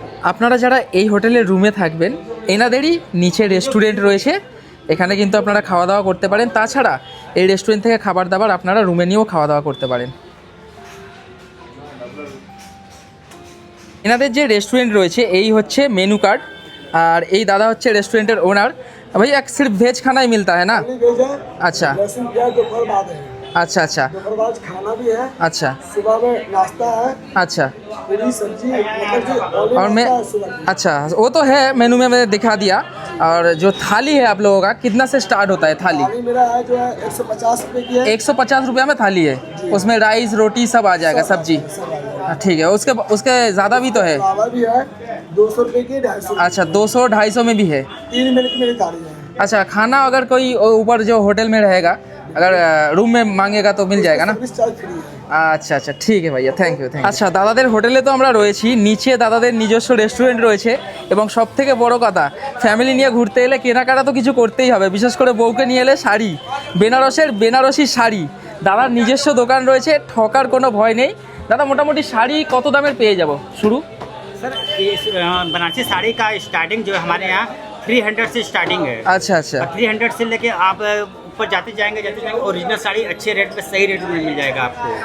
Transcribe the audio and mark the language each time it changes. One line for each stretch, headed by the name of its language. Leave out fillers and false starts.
Bangla: আপনারা যারা এই হোটেলের রুমে থাকবেন এনাদেরই নিচে রেস্টুরেন্ট রয়েছে, এখানে কিন্তু আপনারা খাওয়া দাওয়া করতে পারেন। তাছাড়া এই রেস্টুরেন্ট থেকে খাবার দাবার আপনারা রুমে নিয়েও খাওয়া দাওয়া করতে পারেন। এনাদের যে রেস্টুরেন্ট রয়েছে এই হচ্ছে মেনু কার্ড, আর এই দাদা হচ্ছে রেস্টুরেন্টের ওনার।
Hindi: ভাই এক সির্ফ ভেজ খানা ही मिलता है ना? वेज है, अच्छा लहसुन प्याज दोपहर बाद है, अच्छा अच्छा दोपहर बाद खाना भी है, अच्छा सुबह में नाश्ता है, अच्छा। पूरी सब्जी मतलब कि ऑलरेडी और मैं नाश्ता है सुबह में। अच्छा, वो तो है मेनू में मैंने दिखा दिया। और जो थाली है आप लोगों का कितना से स्टार्ट होता है थाली? थाली मेरा है जो है 150 रुपए की है, 150 रुपया में थाली है, उसमें राइस रोटी सब आ जाएगा, सब्जी। सब आ जाएगा। ठीक है, उसके उसके ज़्यादा भी तो है? चावल भी है 200 रुपए की, 250 अच्छा, 200-250 में भी है। 3 मिनट की मेरी थाली है। अच्छा, खाना अगर कोई ऊपर जो होटल में रहेगा अगर रूम में मांगेगा तो मिल जाएगा ना? सर्विस चार्ज फ्री है।
Bangla: আচ্ছা আচ্ছা, ঠিক আছে ভাইয়া, থ্যাংক ইউ। আচ্ছা, দাদাদের হোটেলে তো আমরা রয়েছি, নিচে দাদাদের নিজস্ব রেস্টুরেন্ট রয়েছে এবং সব থেকে বড় কথা ফ্যামিলি নিয়ে ঘুরতে এলে কেনাকাটা তো কিছু করতেই হবে, বিশেষ করে বউকে নিয়ে এলে শাড়ি, বেনারসি শাড়ি দাদার নিজস্ব দোকান রয়েছে, ঠকার কোনো ভয় নেই। দাদা মোটামুটি শাড়ি কত দামের পেয়ে যাব শুরু?
Hindi: सर ये बनारसी साड़ी का स्टार्टिंग जो है हमारे यहाँ 300 से स्टार्टिंग है।
Bangla: আচ্ছা আচ্ছা
Hindi: 300 से लेके आप ऊपर जाते जाएंगे ओरिजिनल साड़ी अच्छे रेट पे सही रेट में मिल जाएगा आपको।